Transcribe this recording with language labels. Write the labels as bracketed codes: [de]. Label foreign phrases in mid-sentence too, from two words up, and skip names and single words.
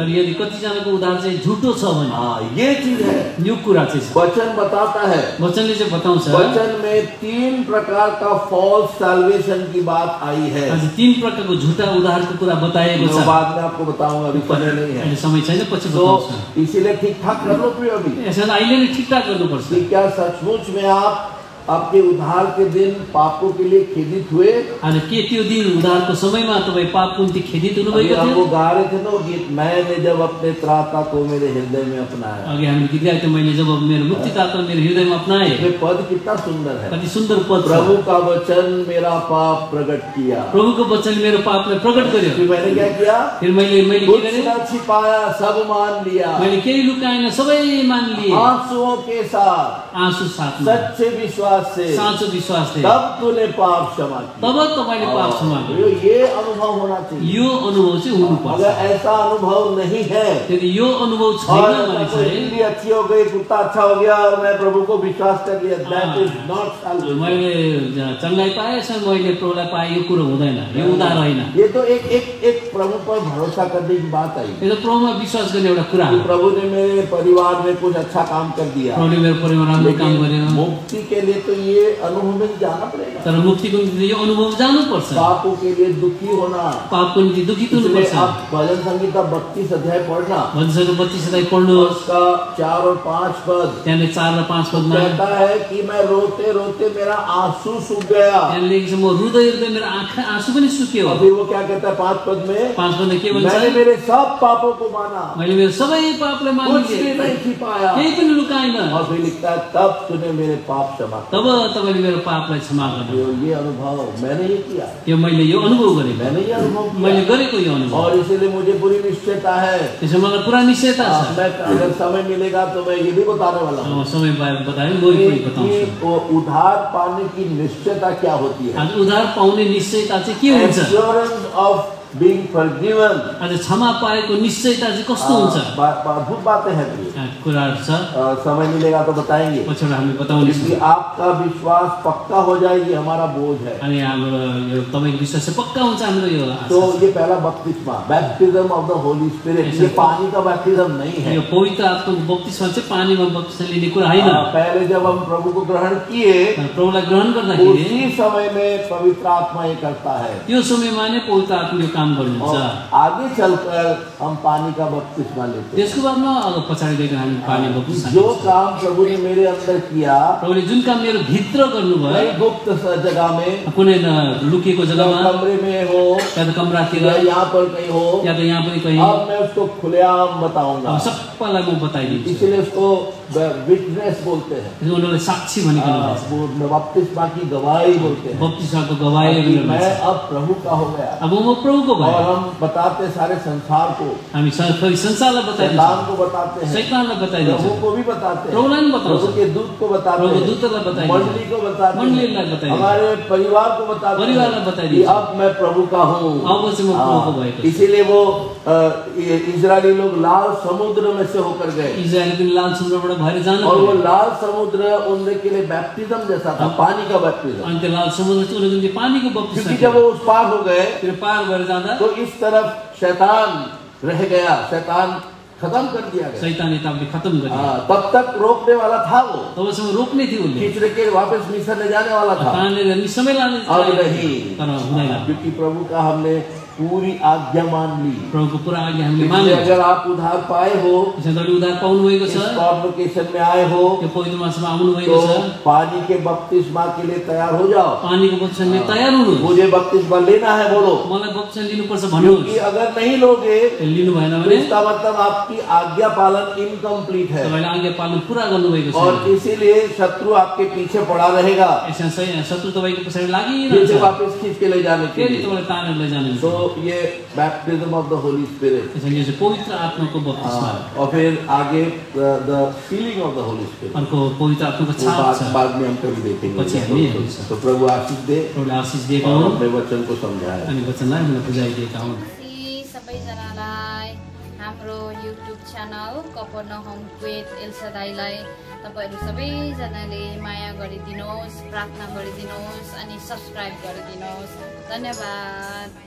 [ne] तर यदि कतिजनाको उधार चाहिँ झुटो छ भने, [hi] ये चीज है। [ne] यो कुरा चाहिँ [hi] वचन बताता है। [ne] वचनले चाहिँ बताउँछ। [hi] वचन में 3 प्रकार का [en] false salvation [hi] की बात आई है। [ne] आज 3 प्रकारको झुटा उधारको कुरा बताएको छ। [hi] बाद में आपको बताऊंगा, अभी समय नहीं है। [ne] समय छैन, पछि बताउँछु। [hi] इसीलिए ठीक ठाक कर लो प्रिय। अभी [ne] यसलाई अहिले नै ठिकठाक गर्नुपर्छ। [hi] कि क्या सचमुच में आप आपके उद्धार के दिन पापों के लिए खेदित हुए? [ne] आज के त्यो दिन उद्धारको समयमा तपाई पापको निम्ति खेदित हुनुभएको थियो? [hi] वो गा रहे थे ना गीत, मैंने जब अपने त्राता को मेरे हृदय में अपनाया। [ne] अघि हामीले गीत गाएको थियौं, मैले जब मेरो मुक्तिदाता मेरो हृदयमा अपनाए। [hi] ये पद कितना सुंदर है। [ne] कति सुन्दर पद। [hi] प्रभु का वचन मेरा पाप प्रकट किया। [ne] प्रभुको वचन मेरो पापलाई प्रकट गर्यो। [hi] फिर मैंने क्या किया? [ne] फिर मैले के गरे? [hi] छिपाया, सब मान लिया। [ne] मैले केही लुकाएन, सबै मान लिए। [hi] आंसुओं के साथ, [ne] आंसु साथमा, [hi] सच्चे विश्वास से, [ne] साँचो विश्वास से, [hi] तब तूने पाप क्षमा किया। [ne] तब तपाईले पाप क्षमा गर्यो। [hi] ये अनुभव होना चाहिए। [ne] यो अनुभव चाहिँ हुनुपर्छ। [hi] अगर ऐसा अनुभव नहीं है, [ne] यदि यो अनुभव छैन भने [hi] चाहिँ अच्छी हो गई, कुत्ता अच्छा हो गया और मैं प्रभु को विश्वास कर लिया, [en] that is not salvation। [ne] मैले चंगाई पाए, मैले प्रभुलाई पाए, यो कुरो हुँदैन, यो उधार होइन। [hi] ये तो एक प्रभु पर भरोसा करने की बात आई। [ne] यो त प्रभुमा विश्वास गर्ने एउटा कुरा हो। [hi] प्रभु ने मेरे परिवार में कुछ अच्छा काम कर दिया, [ne] प्रभुले मेरो परिवारमा राम्रो काम गर्यो। [hi] मुक्ति के लिए तो ये अनुभव में जाना पड़ेगा। [ne] तर मुक्तिको निम्ति यो अनुभव जानुपर्छ। [hi] पापों के लिए दुखी होना। [ne] पापको निम्ति दुखित हुनुपर्छ। [hi] आप भजन संगीता 32 अध्याय पढ़ना। [ne] भजन संगीता 32 अध्याय पढ्नुहोस्। [hi] उसका 4 और 5 पद। [ne] त्यहाँले 4 र 5 पदमा [hi] कहता है कि मैं रोते रोते मेरा आंसू सूख गया। [ne] त्यहाँ लेखेको छ म रुँदै रुँदै मेरो आँसु पनि सुक्यो। [hi] अभी वो क्या कहता है 5 पद में? [ne] 5 पदमा के भन्छ? [hi] मैंने मेरे सब पापों को माना। [ne] मैले मेरो सबै पापलाई मानिलिएँ। [hi] कुछ भी नहीं छिपाया। [ne] केही पनि लुकाइन। [hi] और फिर लिखता है तब तूने मेरे पाप क्षमा किए। [ne] तब तपाईले मेरो पापलाई क्षमा गर्नु। [hi] ये अनुभव मैंने ये किया। [ne] यो मैले यो अनुभव गरेँ। [hi] मैंने ये अनुभव किया। [ne] मैले गरेको यो अनुभव। [hi] और इसीलिए मुझे पूरी निश्चयता है। [ne] त्यसो मलाई पुरा निश्चयता छ। [hi] मैं अगर समय मिलेगा तो मैं ये भी बताने वाला हूँ। [ne] समय बताएँ म पनि बताउँछु। [hi] वो उधार पाने की निश्चयता क्या होती है? [ne] आज उधार पाउने निश्चयता चाहिँ के हुन्छ? [en] Assurance of being forgiven. [ne] आज क्षमा पाएको निश्चयता चाहिँ कस्तो हुन्छ? [hi] अद्भुत बातें हैं [ne] कुराहरु छ। [hi] समय मिलेगा तो बताएंगे। [ne] पछिबाट हामी बताउने छौँ। [hi] कि आपका विश्वास पक्का हो जाएगी हमारा बोझ है। [ne] अनि हाम्रो यो तपाईको विश्वास चाहिँ पक्का हुन्छ हाम्रो यो। [hi] तो ये पहला बपतिस्मा, [en] baptism of the Holy Spirit. [hi] ये पानी का बैप्टिज्म नहीं है। [ne] यो पवित्र आत्माको बपतिस्मा चाहिँ पानीमा बपतिस्मा लिने कुरा हैन। [hi] पहले जब हम प्रभु को ग्रहण किए, [ne] प्रभुलाई ग्रहण गर्दाखेरि [hi] उसी समय में पवित्र आत्मा ये करता है। [ne] त्यो समयमा नै पवित्र आत्माले काम गर्नुहुन्छ। [hi] आगे चलकर हम पानी का बपतिस्मा लेते हैं। [ne] त्यसको बादमा अब पछाडी गएर हामी पानी बपतिस्मा। [hi] जो काम प्रभु ने मेरे अंदर किया, [ne] प्रभुले जुन काम मेरो भित्र गर्नुभयो, [hi] गुप्त जगह में, [ne] कुनै लुकेको जग्गामा, [hi] कमरे में हो [ne] या त कमरातिर, [hi] या यहाँ पर कहीं हो, [ne] या त यहाँ पनि कहीं, [hi] अब मैं उसको खुलेआम बताऊंगा। [ne] अब सबैलाई म बताइदिन्छु। [hi] इसलिए उसको विटनेस बोलते हैं। [ne] उनीहरूले साक्षी भनिकन भन्छ। [hi] वो बपतिस्मा की गवाही बोलते हैं। [ne] बपतिस्माको गवाही [hi] मैं अब प्रभु का हो गया। [ne] अब म प्रभुको भएँ। [hi] और हम बताते सारे संसार को, [ne] हामी संसारलाई बताइदिन्छौँ, [hi] शैतान को बताते हैं, [ne] शैतानलाई बताइदिन्छौँ, [hi] प्रभु को भी बताते हैं, [ne] प्रभुलाई पनि बताउँछौँ, [hi] प्रभु के दूत को बताते हैं, [ne] प्रभु दूतलाई बताइदिन्छौँ, [hi] मंडली को बताते हैं, [ne] मण्डलीलाई बताइदिन्छौँ, [hi] हमारे परिवार को बताते हैं, [ne] परिवारलाई बताइदिन्छौँ, [hi] अब मैं प्रभु का हूँ। [ne] अब चाहिँ म प्रभुको भएको छु। [hi] इसीलिए वो इजरायली लोग लाल समुद्र में से होकर गए। [ne] इजरायल पनि लाल समुद्रबाट भएर जानु [hi] और वो लाल समुद्र उनके लिए बैप्टिज्म जैसा था, पानी का बैप्टिज्म। [ne] अनि त्यो लाल समुद्र चाहिँ उनीहरूको निम्ति पानीको बपतिस्मा। [hi] क्योंकि जब वो उस पार हो गए, [ne] त्यो पार भएर जाँदा [hi] तो इस तरफ शैतान रह गया, शैतान खत्म कर दिया गया। [ne] शैतान यताले खत्म गरियो। [hi] तब तक रोकने वाला था वो, [ne] तबसम्म रोक्ने थियो उसले, [hi] खींच के वापस मिस्र ले जाने वाला था। [ne] तानेर मिस्रमै लाने [hi] अब नहीं, [ne] तर हुँदैन, [hi] क्योंकि प्रभु का हमने पूरी आज्ञा मान ली। [ne] प्रभुको पुरा आज्ञा हामीले मान्यौँ। [hi] अगर आप उधार पाए हो, [ne] त्यसैले उधार पाउनु भएको छ, [hi] कॉन्वोकेशन में आए हो, [ne] त्यो पवित्र मासमा आउनु भएको छ, [hi] पानी के बपतिस्मा के लिए तैयार हो जाओ। [ne] पानीको बपतिस्मा तयार हुनु। [hi] मुझे बपतिस्मा लेना है बोलो। [ne] मलाई बपतिस्मा लिनुपर्छ भन्नुहोस्। [hi] क्योंकि अगर नहीं लोगे, [ne] लिनु भएन [hi] तो [ne] भने [hi] इसका मतलब आपकी आज्ञा पालन इनकम्प्लीट है। [ne] तपाईले आज्ञा पालन पूरा गर्नु भएको छ। [hi] और इसीलिए शत्रु आपके पीछे पड़ा रहेगा। [ne] यसमा शत्रु तपाईको पछाडी [hi] फिर [ne] लागिरहन्छ, [hi] से वापस खींच के ले जाने के [ne] फेरि [hi] लिए। [ne] तपाईलाई तानेर लैजानु। [hi] तो ये [en] baptism of the Holy Spirit. [ne] त्यसैले यो पवित्र आत्माको बपतिस्मा। [hi] और फिर आगे [en] the feeling of the Holy Spirit. [ne] अर्को पवित्र आत्माको छाप छ। [hi] बाद में हम कभी देखेंगे। [ne] पछि हामी हेर्छौँ। [hi] तो प्रभु आशीष दे। [ne] प्रभुले आशीष दिएका [hi] और [ne] हुन् [hi] अपने वचन को समझाए। [ne] अनि वचनलाई हामीलाई बुझाइदिएका हुन्। सबैजनालाई हाम्रो युट्युब च्यानल कफरनहुम विथ एल्सादाईलाई तपाईहरु सबैजनाले माया गरिदिनुहोस्, प्रार्थना गरिदिनुहोस् अनि सब्स्क्राइब गरिदिनुहोस्। धन्यवाद।